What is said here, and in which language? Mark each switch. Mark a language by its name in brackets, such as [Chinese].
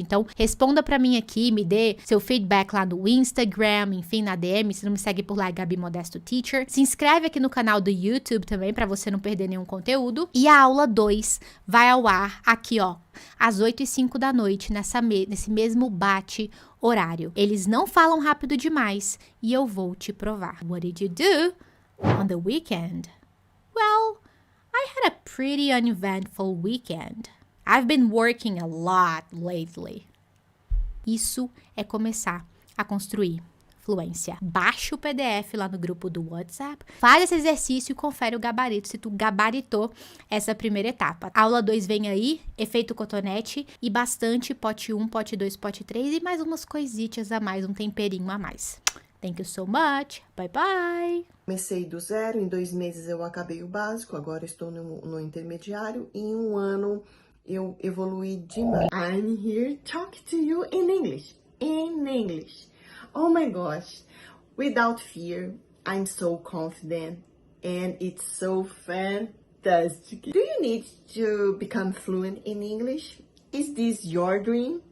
[Portuguese] Então, responda pra mim aqui, me dê seu feedback lá no Instagram, enfim, na DM, se não me segue por lá, é Gabi Modesto Teacher. Se inscreve aqui no canal do YouTube também, pra você não perder nenhum conteúdo. E a aula 2 vai ao ar aqui, ó, às 8h05 da noite, nesse mesmo bate-horário. Eles não falam rápido demais e eu vou te provar. [English] What did you do on the weekend? Well, I had a pretty uneventful weekend. I've been working a lot lately. [Portuguese] Isso é começar a construir fluência. Baixa o PDF lá no grupo do WhatsApp, faz esse exercício e confere o gabarito, se tu gabaritou essa primeira etapa. Aula 2 vem aí, efeito cotonete e bastante pote 1, pote 2, pote 3 e mais umas coisitas a mais, um temperinho a mais. [English] Thank you so much. Bye, bye. [Portuguese] Comecei do zero, em 2 meses eu acabei o básico, agora estou no intermediário e em 1 ano eu evoluí demais. [English] I'm here talking to you in English. In English. Oh my gosh, without fear, I'm so confident and it's so fantastic. Do you need to become fluent in English? Is this your dream?